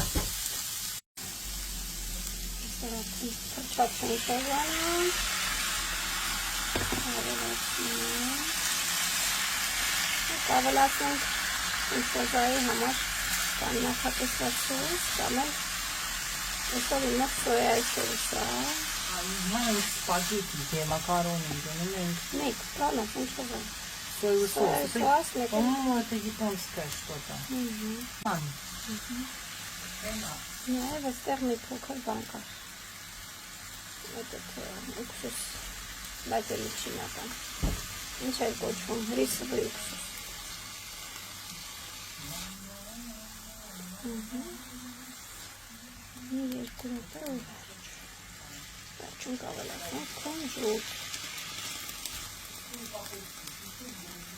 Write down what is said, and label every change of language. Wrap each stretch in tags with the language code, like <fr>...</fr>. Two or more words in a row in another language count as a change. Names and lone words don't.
<hy>Փրչած ֆունչոզը։ Ավելացնենք ֆունչոզայի համար կամ նախատեսված սոուս, կամ էլ այսօր իմ սոյայի սոուսը։ Այո, սպագետի, մակարոնի, դնում ենք։ Մեկ,</hy> <ru>правильно, ֆունչոզը։ Соевый соус. Соус, По-моему, это японское что-то.</ru> <hy>Նաև այստեղ մի փոքր բան կար։ Այդ ուքսուս, բայց էլի չինական։ Ինչ է կոչվում,</hy> <ru>рисовый уксус։</ru> <hy>Մի 2 րոպե ու վերջ։ Վերջում կավելացնենք կոնժուտ։</hy>